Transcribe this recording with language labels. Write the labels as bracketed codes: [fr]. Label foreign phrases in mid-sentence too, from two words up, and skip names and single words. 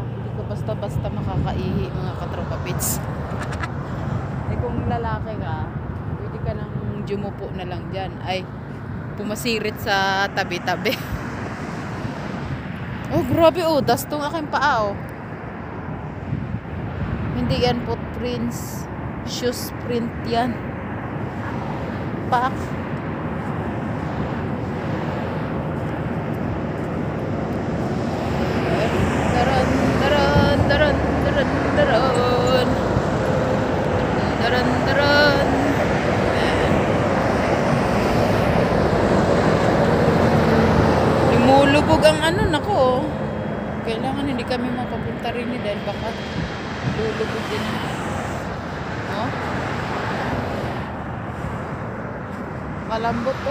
[tl] Hindi ka basta-basta makakaihi, mga katropapits. Eh kung lalaki ka, pwede ka nang jumupo na lang dyan. Ay, pumasirit sa tabi-tabi. Oh, grabe oh. Dastong aking paa oh. Hindi yan footprints. [en] Shoes print [tl] yan. Pak. Daran, daran, daran, daran, daran. Daran, daran. Lumulubog ang ano, nako. Kailangan hindi kami mapapunta rin dahil baka lulubog din. Oh? Malambot to.